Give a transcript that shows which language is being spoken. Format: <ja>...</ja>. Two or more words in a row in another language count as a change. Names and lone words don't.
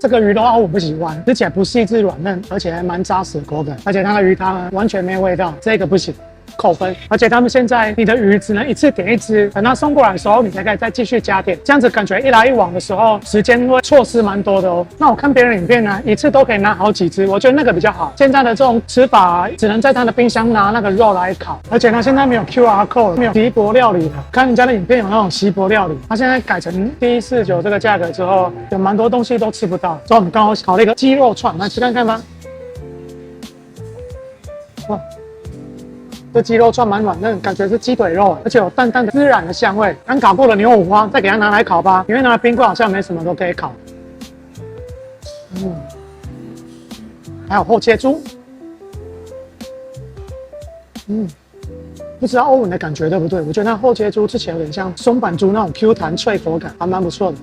<zh>這個魚肉歐文不喜歡，吃起來不細緻軟嫩，而且還蠻扎實的口感。而且它的魚湯完全沒味道，這個不行。扣分。而且他們現在你的魚只能一次點一隻，等它送過來的時候，你才可以再繼續加點。這樣子感覺一來一往的時候，時間會錯失蠻多的哦。那我看別人影片呢，一次都可以拿好幾隻，我覺得那個比較好。現在的這種吃法，只能在他的冰箱拿那個肉來烤，而且他現在沒有</zh> <en>QR code，</en> <zh>沒有錫箔料理了。看人家的影片有那種錫箔料理，他現在改成149這個價格之後，有蠻多東西都吃不到。所以我們剛好烤了一個雞肉串，來吃看看吧。哇，這雞肉串蠻軟嫩，感覺是雞腿肉，而且有淡淡的孜然的香味。剛烤過的牛五花，再給它拿來烤吧，因為拿來冰櫃好像沒什麼都可以烤。還有厚切豬。不知道歐文的感覺對不對？我覺得那厚切豬吃起來有點像松板豬那種 Q 彈脆口感，還蠻不錯的。</zh>